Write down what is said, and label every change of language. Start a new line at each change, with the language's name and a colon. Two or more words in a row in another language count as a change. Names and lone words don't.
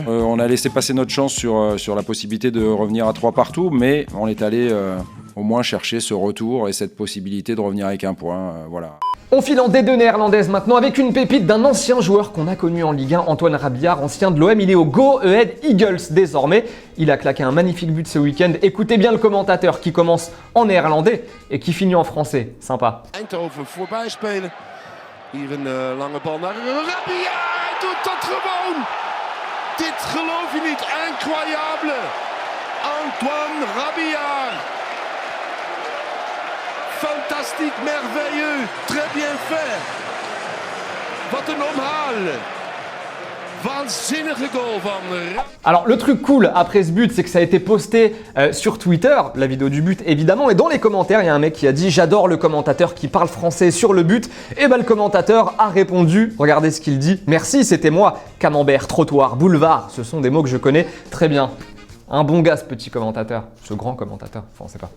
French: On a laissé passer notre chance sur la possibilité de revenir à 3 partout, mais on est allé au moins chercher ce retour et cette possibilité de revenir avec un point. Voilà. On file en D2 néerlandaise maintenant avec une pépite d'un ancien joueur qu'on a connu en Ligue 1, Antoine Rabillard, ancien de l'OM. Il est au Go Ahead Eagles désormais. Il a claqué un magnifique but ce week-end. Écoutez bien le commentateur qui commence en néerlandais et qui finit en français. Sympa.
Dutch: Eindhoven voorbij spelen. Hier een lange bal naar Rabillard. Hij doet dat gewoon. Dit geloof je niet.
French: Incroyable. Antoine Rabillard. Fantastique, merveilleux, très bien fait.
Dutch: Wat een omhaal. Waanzinnige goal van...
French: Alors le truc cool après ce but, c'est que ça a été posté sur Twitter, la vidéo du but évidemment, et dans les commentaires, il y a un mec qui a dit « J'adore le commentateur qui parle français sur le but ». Et le commentateur a répondu, regardez ce qu'il dit « Merci, c'était moi, camembert, trottoir, boulevard ». Ce sont des mots que je connais très bien. Un bon gars ce petit commentateur, ce grand commentateur, enfin on sait pas.